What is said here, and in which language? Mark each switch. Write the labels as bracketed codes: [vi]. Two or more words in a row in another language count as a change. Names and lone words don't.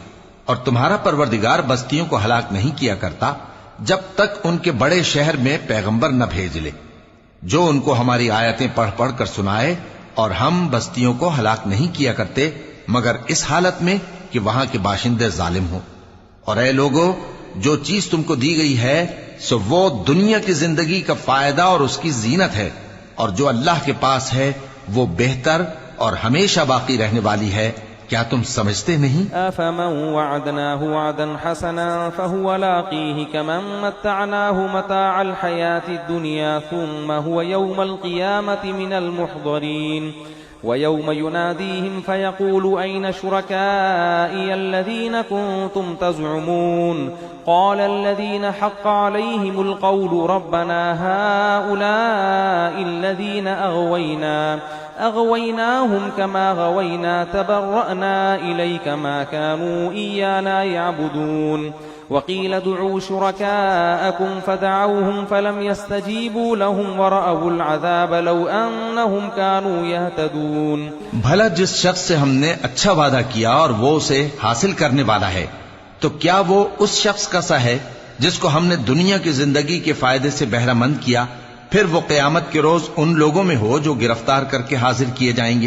[hi] और तुम्हारा परवरदिगार बस्तियों को हलाक नहीं किया करता जब तक उनके बड़े शहर में पैगंबर न भेज ले जो उनको हमारी आयतें पढ़ पढ़ कर सुनाए, और हम बस्तियों को हलाक नहीं किया करते मगर इस हालत में कि वहां के बाशिंदे जालिम हो। और ऐ लोगों, जो चीज तुमको दी गई है सो वो दुनिया की जिंदगी का फायदा और उसकी जीनत है, और जो अल्लाह के पास है वो बेहतर और हमेशा बाकी रहने वाली है। क्या तुम समझते नहीं? [ar] أفمن وعدناه وعدا حسنا فهو لاقيه كمن متعناه متاع الحياة الدنيا ثم هو يوم القيامة من المحضرين ويوم يناديهم فيقول أين شركائي الذين كنتم تزعمون قال الذين حق عليهم القول ربنا هؤلاء الذين أغويناهم كما غوينا تبرأنا إليك ما كانوا إيانا يعبدون وقيل ادعوا شركاءكم فدعوهم فلم يستجيبوا لهم ورأوا العذاب لو أنهم كانوا يهتدون. [hi] भला जिस शख्स से हमने अच्छा वादा किया और वो उसे हासिल करने वाला है, तो क्या वो उस शख्स का सा है जिसको हमने दुनिया की जिंदगी के फायदे से बहरामंद किया, फिर वो क़यामत के रोज उन लोगों में हो जो गिरफ्तार करके हाजिर किए जाएंगे।